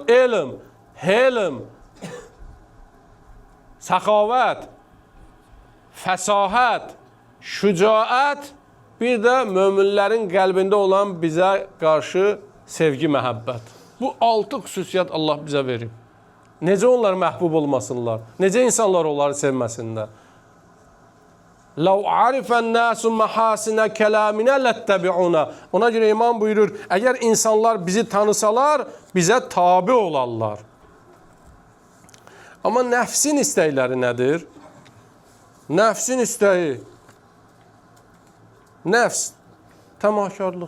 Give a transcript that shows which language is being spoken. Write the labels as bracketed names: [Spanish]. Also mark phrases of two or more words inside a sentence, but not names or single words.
[Azerbaijani] Helm, səxavət, fəsahət, şücaət, bir də möminlərin qəlbində olan bizə qarşı sevgi, məhəbbət. Bu 6 xüsusiyyət Allah bizə verib. Necə onlar məhbub olmasınlar? Necə insanlar onları sevməsinlər? [Arabic] لَوْ عَرِفَ النَّاسُ مَحَاسِنَ كَلَامِنَا لَتَّبِعُونَ. [Azerbaijani] Ona görə imam buyurur, əgər insanlar bizi tanısalar, bizə tabi olarlar. Amma nəfsin istəkləri nədir? Nəfsin istəyi. Nəfs, təmakarlıq.